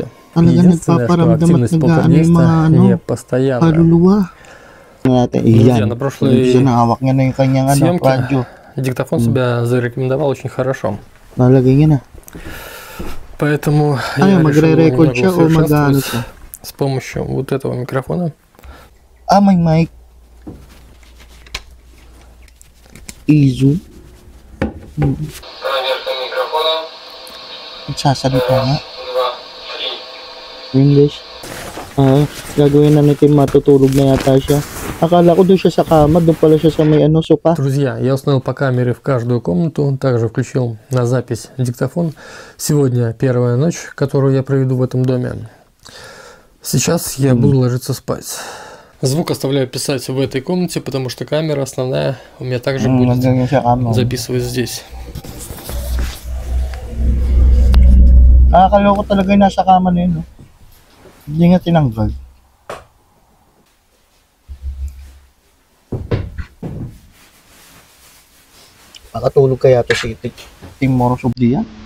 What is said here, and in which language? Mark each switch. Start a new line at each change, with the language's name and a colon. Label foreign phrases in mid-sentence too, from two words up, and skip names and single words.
Russian: Единственное, что активность полтергейста не постоянная. Друзья, на прошлой съемке диктофон себя зарекомендовал очень хорошо. Поэтому я решил немного усовершенствовать с помощью вот этого микрофона.
Filipino: May mic. Izu.
Russian: Проверка микрофона.
Filipino: Sasalita nga. English. Gagawin na natin, matutulog na yata siya. Akala ko doon siya sa kama, doon pala siya sa may sopa.
Russian: Друзья, я установил по камере в каждую комнату, также включил на запись диктофон. Сегодня первая ночь, которую я проведу в этом доме. Сейчас я буду ложиться спать. Звук оставляю писать в этой комнате, потому что камера основная у меня также будет записывать здесь.
Filipino: Nakakaloko talaga yung nasa kama na yun. No? Hindi nga tinanggal. Makatulog kaya to si Tim Morosov diyan?